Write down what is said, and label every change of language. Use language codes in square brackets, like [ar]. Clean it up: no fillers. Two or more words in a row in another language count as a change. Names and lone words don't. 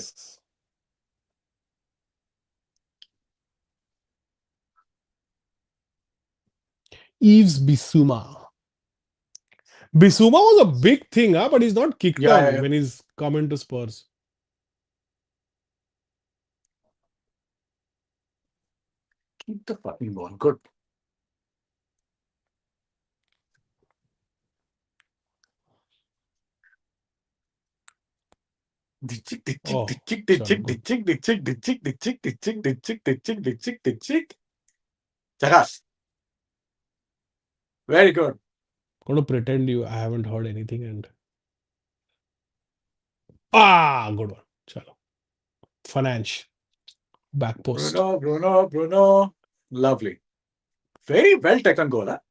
[en] Matthias. Yves Bissouma. Bissouma was a big thing, huh? But he's not kicked Yeah, yeah, on yeah. when he's come into Spurs. Keep the fucking ball. Good. Ditchik, ditchik, Oh, ditchik, chalo, ditchik, good. ditchik, ditchik, ditchik, ditchik, ditchik, ditchik, ditchik, ditchik, ditchik. Chakas. Very good. Gonna pretend I haven't heard anything and good one. Chalo. Finance. Back post. Bruno, Bruno, Bruno. Lovely. Very well taken goal, huh?